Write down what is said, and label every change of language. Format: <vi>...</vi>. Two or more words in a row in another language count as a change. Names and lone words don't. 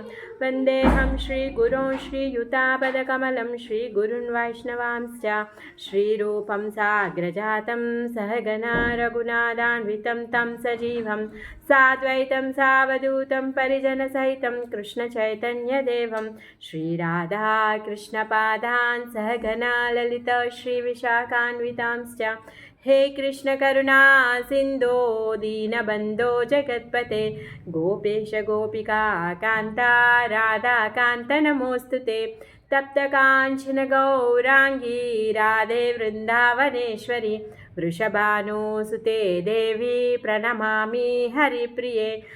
<sa>వందేహం శ్రీగురుం శ్రీయుతాపదకమలం శ్రీగురున్ వైష్ణవాంశ్చ శ్రీరూపం సాగ్రజాతం సహగణా రఘునాథాన్వితం తం సజీవం సాద్వైతం సావధూతం పరిజనసహితం కృష్ణచైతన్యదేవం శ్రీరాధా కృష్ణపాదాన్ సహగణా లలిత శ్రీవిశాఖాన్వితాంశ్చ. हे कृष्ण करुणा सिंधो दीनबंधो जगत्पते गोपेश गोपिका कांता राधा कांत नमोस्तुते. तप्त कांचन गौरांगी राधे वृंदावनेश्वरी वृषभानुसुते देवी प्रणमामि हरिप्रिये.</sa>